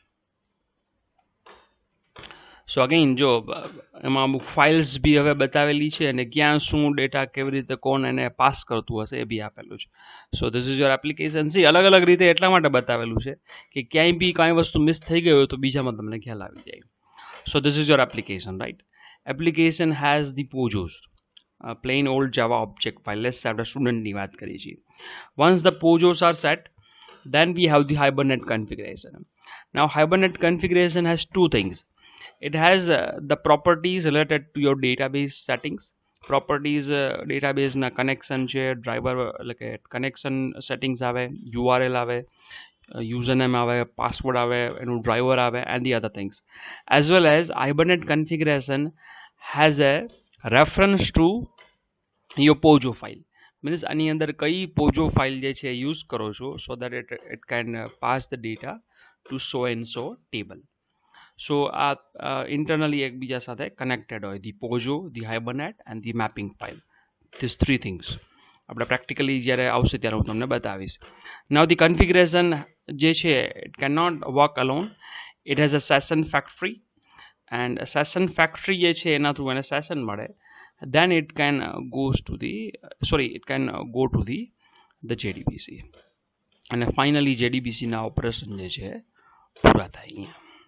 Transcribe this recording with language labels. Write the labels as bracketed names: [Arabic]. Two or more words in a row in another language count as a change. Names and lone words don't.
[English] so again [Gujarati] જો એમાં અમુક ફાઇલ્સ બી હવે બતાવેલી છે અને ક્યાં શું ડેટા કેવી રીતે કોણ એને પાસ કરતું હશે એ બી આપેલું છે. [English] so this is your application. [Gujarati] સી અલગ અલગ રીતે એટલા માટે બતાવેલું છે કે ક્યાંય બી કાંઈ વસ્તુ મિસ થઈ ગઈ હોય તો બીજામાં તમને ખ્યાલ આવી જાય. [English] so this is your application, right. application has the POJOs, plain old Java object file. Let's have the student [Gujarati] ની વાત કરી છે. [English] Once the pojos are set, then we have the Hibernate configuration. Now Hibernate configuration has two things. It has the properties related to your database settings. Properties database [Gujarati] ના connection છે, driver એટલે કે [English] connection settings [Gujarati] આવે, URL આવે, username આવે, password આવે, એનું driver આવે, [English] and the other things. As well as Hibernate configuration has a reference to your POJO file. [Gujarati] Means આની અંદર કઈ [English] POJO file [Gujarati] જે છે યુઝ કરો છો, [English] so that it can pass the data to so and so table. So internally [Gujarati] એકબીજા સાથે connected હોય, [English] the POJO, the Hibernate and the mapping file. These three things [Gujarati] આપણે practically જ્યારે આવશે ત્યારે હું તમને બતાવીશ. [English] Now the configuration [Gujarati] જે છે [English] it cannot work alone. It has a session factory, and a session factory [Gujarati] જે છે એના થ્રુ એને session મળે, [English] then it can go to the JDBC, [Gujarati] અને finally JDBC ના ઓપરેશન જે છે પૂરા થાય અહીંયા.